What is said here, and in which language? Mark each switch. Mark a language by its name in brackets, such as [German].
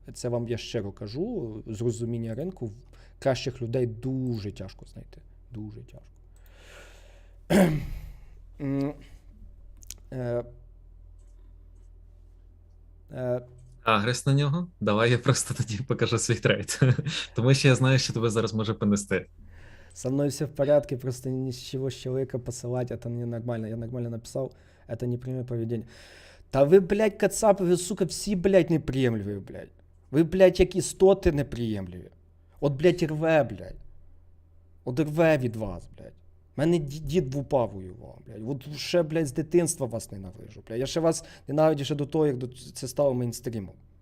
[Ukrainian] це вам я щиро кажу, з розуміння ринку, кращих людей дуже тяжко знайти. Дуже тяжко. Агрес на нього? Давай я просто тоді покажу свій трейд. Тому що я знаю, що тебе зараз може понести. [Russian] Со мной все в порядке, просто ни с чего с человека посылать, это ненормально. Я нормально написал, это неприемлемое поведение. [Ukrainian] Та ви, блядь, кацапи, ви, сука, всі, блядь, неприємливі, блядь. Ви, блядь, як істоти неприємливі. От, блядь, рве, блядь. От рве від вас, блядь. Мене дід в УПА воював, блядь. От ще, блядь, з дитинства вас ненавижу, блядь. Я ще вас ненавиджу ще до того, як це стало мейнстрімом.